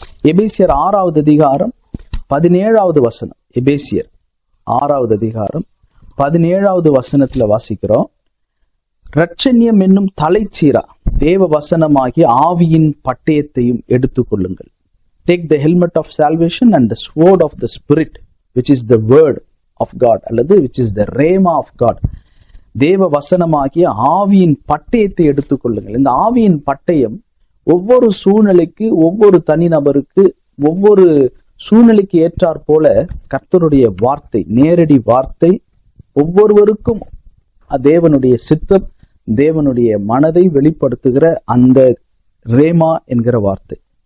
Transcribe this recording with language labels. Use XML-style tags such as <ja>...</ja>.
<ta>எபேசியர் 6வது அதிகாரம் 17வது வசனம். எபேசியர் 6வது அதிகாரம் 17வது வசனத்துல வாசிக்கிறோம், இரட்சண்யம் என்னும் தலைச்சீரா தேவ வசனமாகிய ஆவியின் பட்டயத்தையும் எடுத்துக்கொள்ளுங்கள்.</ta> <en>Take the helmet of salvation and the sword of the spirit, which is the word of God,</en> <ta>அல்லது</ta> <en>which is the rhema of God.</en> <ta>தேவ வசனமாகிய ஆவியின் பட்டயத்தை எடுத்துக்கொள்ளுங்கள். இந்த ஆவியின் பட்டயம் ஒவ்வொரு சூழ்நிலைக்கு, ஒவ்வொரு தனிநபருக்கு, ஒவ்வொரு சூழ்நிலைக்கு ஏற்றாற் போல கர்த்தருடைய வார்த்தை, நேரடி வார்த்தை, ஒவ்வொருவருக்கும் தேவனுடைய சித்தம், தேவனுடைய மனதை வெளிப்படுத்துகிற அந்த ரேமா என்கிற வார்த்தை.</ta>